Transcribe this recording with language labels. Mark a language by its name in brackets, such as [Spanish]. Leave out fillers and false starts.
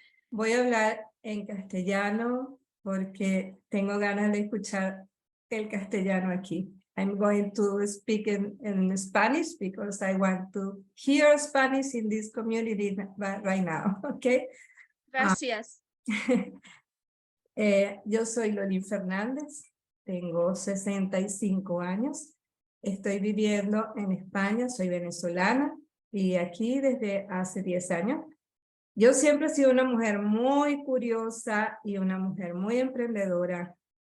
[Spanish] Voy a hablar en castellano porque tengo ganas de escuchar el castellano aquí. [English] I'm going to speak in Spanish because I want to hear Spanish in this community right now, okay? [Spanish] Gracias. Yo soy Lolín Fernández, tengo 65 años, estoy viviendo en España, soy venezolana y aquí desde hace 10 años. Yo siempre he sido una mujer muy curiosa y una mujer muy emprendedora.